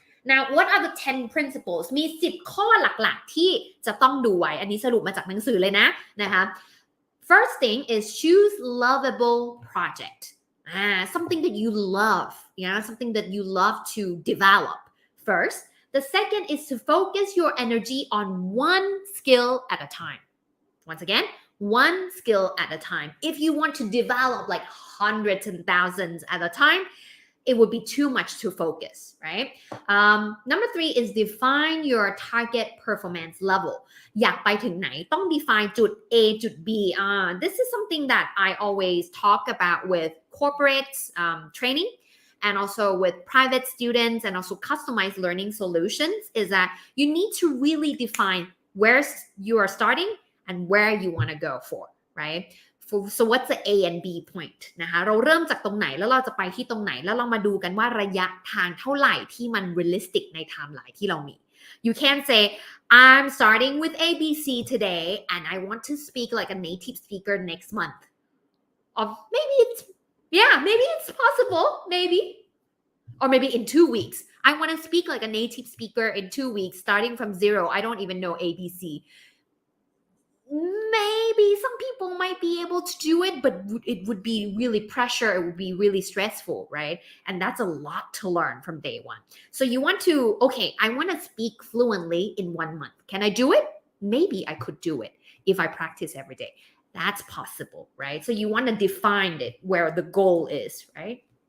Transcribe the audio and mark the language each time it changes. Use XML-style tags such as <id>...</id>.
<en>Now what are the 10 principles</en> <th>มี10ข้อหลักๆที่จะต้องดูไว้อันนี้สรุปมาจากหนังสือเลยนะคะ</th> <en>First thing is choose lovable project something that you love something that you love to develop first the second is to focus your energy on one skill at a time once again one skill at a time. If you want to develop like hundreds and thousands at a time, it would be too much to focus, right? Number 3 is define your target performance level.</en> <th>อยากไปถึงไหนต้อง define จุด A จุด B.</th> <en>This is something that I always talk about with corporate training and also with private students and also customized learning solutions is that you need to really define where you are starting and where you want to go for, right? So what's the A and B point</en> <th>นะคะเราเริ่มจากตรงไหนแล้วเราจะไปที่ตรงไหนแล้วเรามาดูกันว่าระยะทางเท่าไหร่ที่มัน realistic ใน timeline ที่เรามี</th> <en>You can't say I'm starting with ABC today and I want to speak like a native speaker next month. Or maybe it's possible, maybe. or maybe in 2 weeks I want to speak like a native speaker in 2 weeks starting from zero I don't even know ABC maybe some people might be able to do it but it would be really pressure it would be really stressful right and that's a lot to learn from day one so you want to okay I want to speak fluently in 1 month can I do it maybe I could do it if I practice every day that's possible right so you want to define it where the goal is right</en>